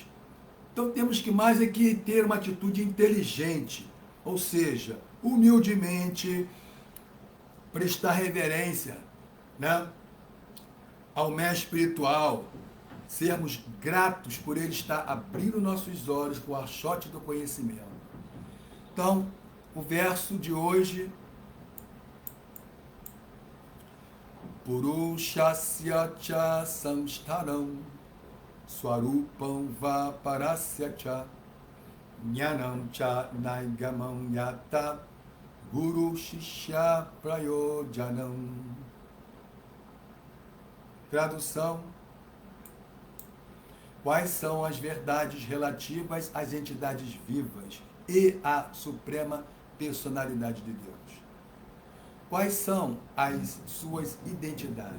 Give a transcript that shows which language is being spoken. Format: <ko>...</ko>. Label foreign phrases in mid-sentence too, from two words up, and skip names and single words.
<pt>Então temos que mais aqui ter uma atitude inteligente, ou seja, humildemente prestar reverência, né, ao mestre espiritual, sermos gratos por ele estar abrindo nossos olhos com o archote do conhecimento. Então, o verso de hoje,</pt> <sa>पुरुषस्य संस्तरं स्वरूपं वपरस्य ज्ञानं च नैगमम् यत गुरु शिष्य प्रयोजनम्.</sa> <pt>Tradução: quais são as verdades relativas às entidades vivas e à suprema personalidade de Deus? Quais são as suas identidades?</pt>